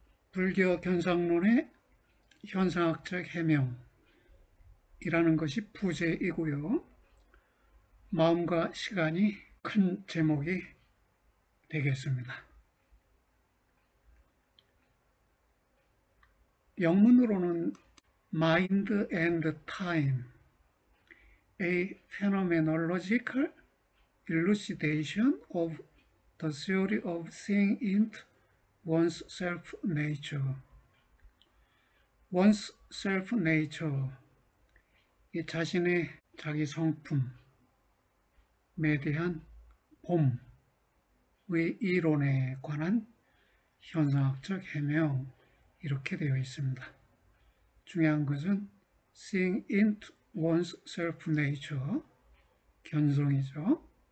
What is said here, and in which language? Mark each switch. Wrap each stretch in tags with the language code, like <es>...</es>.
<ko>불교 견성론의 현상학적 해명이라는 것이 부제이고요. 마음과 시간이 큰 제목이 되겠습니다.</ko> <en>영문으로는 Mind and Time, a phenomenological elucidation of the theory of seeing into one's self-nature. one's self-nature,</en> <ko>이 자신의 자기 성품에 대한 봄의 이론에 관한 현상학적 해명, 이렇게 되어 있습니다. 중요한 것은</ko> <en>seeing into one's self-nature,</en> <ko>견성이죠.</ko>